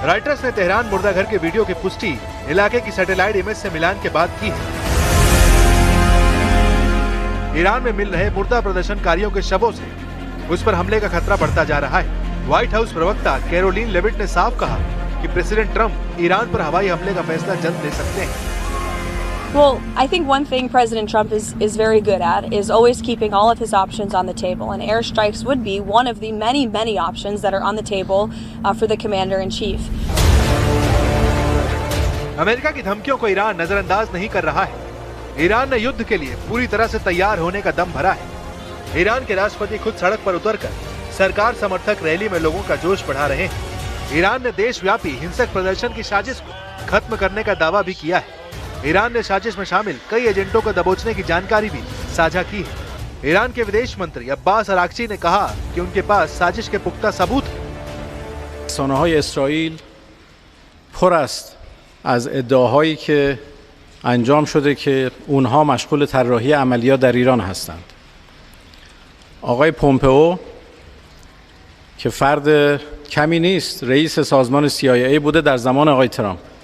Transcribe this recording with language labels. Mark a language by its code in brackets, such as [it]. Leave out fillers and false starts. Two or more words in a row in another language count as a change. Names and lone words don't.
[hi] राइटर्स ने तेहरान मुर्दाघर के वीडियो की पुष्टि इलाके की सैटेलाइट इमेज से मिलान के बाद की है। ईरान में मिल रहे मुर्दा प्रदर्शनकारियों के शवों से उस पर हमले का खतरा बढ़ता जा रहा है। व्हाइट हाउस प्रवक्ता कैरोलिन लेविट ने साफ कहा कि प्रेसिडेंट ट्रंप ईरान पर हवाई हमले का फैसला जल्द ले सकते हैं। [en] Well, I think one thing President Trump is very good at is always keeping all of his options on the table, and airstrikes would be one of the many options that are on the table for the commander-in-chief. [hi] अमेरिका की धमकियों को ईरान नजरअंदाज नहीं कर रहा है। ईरान ने युद्ध के लिए पूरी तरह से तैयार होने का दम भरा है। ईरान के राष्ट्रपति खुद सड़क पर उतरकर सरकार समर्थक रैली में लोगों का जोश बढ़ा रहे हैं। ईरान ने देशव्यापी हिंसक प्रदर्शन की साजिश को खत्म करने का दावा भी किया है। ईरान ने साजिश में शामिल कई एजेंटों को दबोचने की जानकारी भी साझा की है। ईरान के विदेश मंत्री अब्बास अराक्ची ने कहा कि उनके पास साजिश के पुख्ता सबूत हैं। [fa] رسانه‌های اسرائیل پر است از ادعاهایی که انجام شده که اونها مشغول طراحی عملیات در ایران هستند. آقای پومپئو که فرد کمی نیست، رئیس سازمان CIA بوده در زمان آقای ترامپ.